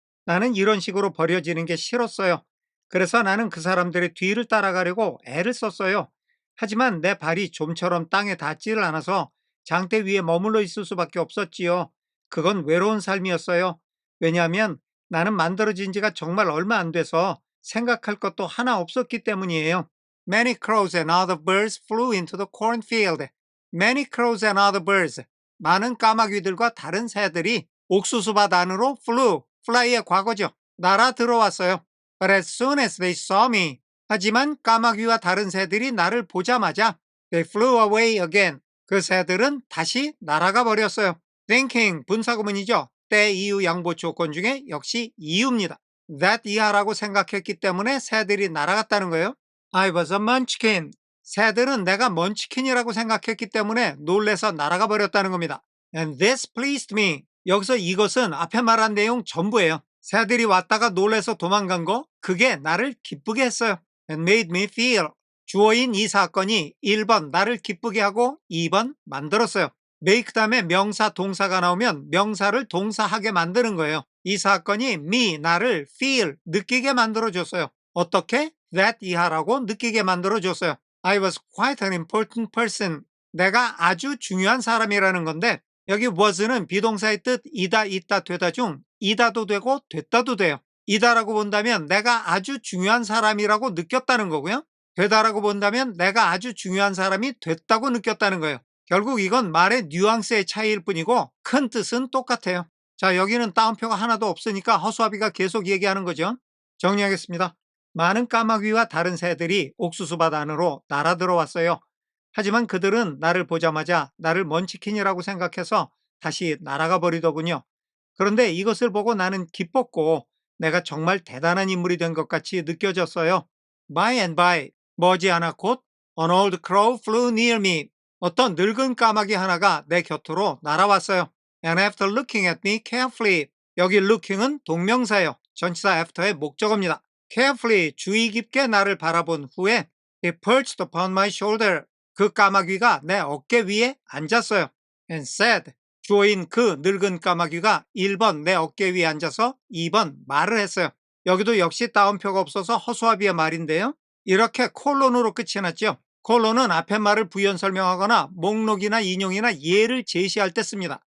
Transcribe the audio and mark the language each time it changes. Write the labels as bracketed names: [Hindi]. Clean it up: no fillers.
[Korean] 나는 이런 식으로 버려지는 게 싫었어요. 그래서 나는 그 사람들의 뒤를 따라가려고 애를 썼어요. 하지만 내 발이 좀처럼 땅에 닿지를 않아서 장대 위에 머물러 있을 수밖에 없었지요. 그건 외로운 삶이었어요. 왜냐하면 나는 만들어진 지가 정말 얼마 안 돼서 생각할 것도 하나 없었기 때문이에요. [English] Many crows and other birds flew into the cornfield. Many crows and other birds. [Korean] 많은 까마귀들과 다른 새들이 옥수수밭 안으로 flew. fly의 과거죠. 날아 들어왔어요. [English] But as soon as they saw me. [Korean] 하지만 까마귀와 다른 새들이 나를 보자마자 [English] they flew away again. [Korean] 그 새들은 다시 날아가 버렸어요. thinking 분사구문이죠. 때 이유 양보 조건 중에 역시 이유입니다. that 이하라고 생각했기 때문에 새들이 날아갔다는 거예요. [English] I was a munchkin. [Korean] 새들은 내가 먼치킨이라고 생각했기 때문에 놀래서 날아가 버렸다는 겁니다. [English] And this pleased me. [Korean] 여기서 이것은 앞에 말한 내용 전부예요. 새들이 왔다가 놀래서 도망간 거, 그게 나를 기쁘게 했어요. [English] And made me feel. [Korean] 주어인 이 사건이 1번 나를 기쁘게 하고 2번 만들었어요. make 다음에 명사 동사가 나오면 명사를 동사하게 만드는 거예요. 이 사건이 me 나를 feel 느끼게 만들어줬어요. 어떻게? that 이하라고 느끼게 만들어줬어요. [English] I was quite an important person. [Korean] 내가 아주 중요한 사람이라는 건데 여기 was는 비동사의 뜻 이다 있다 되다 중 이다도 되고 됐다도 돼요. 이다라고 본다면 내가 아주 중요한 사람이라고 느꼈다는 거고요. 되다라고 본다면 내가 아주 중요한 사람이 됐다고 느꼈다는 거예요. 결국 이건 말의 뉘앙스의 차이일 뿐이고 큰 뜻은 똑같아요. 자, 여기는 따옴표가 하나도 없으니까 허수아비가 계속 얘기하는 거죠. 정리하겠습니다. 많은 까마귀와 다른 새들이 옥수수밭 안으로 날아 들어왔어요. 하지만 그들은 나를 보자마자 나를 먼치킨이라고 생각해서 다시 날아가 버리더군요. 그런데 이것을 보고 나는 기뻤고 내가 정말 대단한 인물이 된 것 같이 느껴졌어요. [English] By and by, [Korean] 머지않아 곧 [English] An old crow flew near me. [Korean] 어떤 늙은 까마귀 하나가 내 곁으로 날아왔어요. [English] And after looking at me carefully. [Korean] 여기 looking은 동명사예요. 전치사 after의 목적어입니다. [English] carefully, [Korean] 주의 깊게 나를 바라본 후에 [English] he perched upon my shoulder. [Korean] 그 까마귀가 내 어깨 위에 앉았어요. [English] And said, [Korean] 주어인 그 늙은 까마귀가 1번 내 어깨 위에 앉아서 2번 말을 했어요. 여기도 역시 따옴표가 없어서 허수아비의 말인데요. 이렇게 콜론으로 끝이 났죠. 콜론은 앞에 말을 부연 설명하거나 목록이나 인용이나 예를 제시할 때 씁니다.